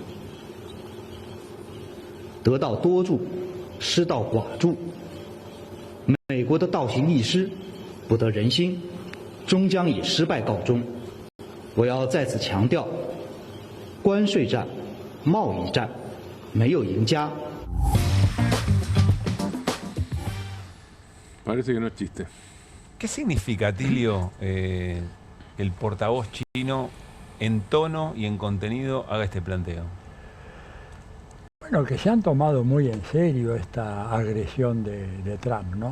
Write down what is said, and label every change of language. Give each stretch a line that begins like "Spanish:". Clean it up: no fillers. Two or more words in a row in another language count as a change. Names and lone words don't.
Chinese: 得道多助，失道寡助。美国的倒行逆施，不得人心，终将以失败告终。我要再次强调，关税战、贸易战没有赢家。
Spanish: Parece que no es chiste. ¿Qué significa, Atilio, que el portavoz chino en tono y en contenido haga este planteo? Bueno, que se han tomado muy en serio esta agresión de Trump, ¿no?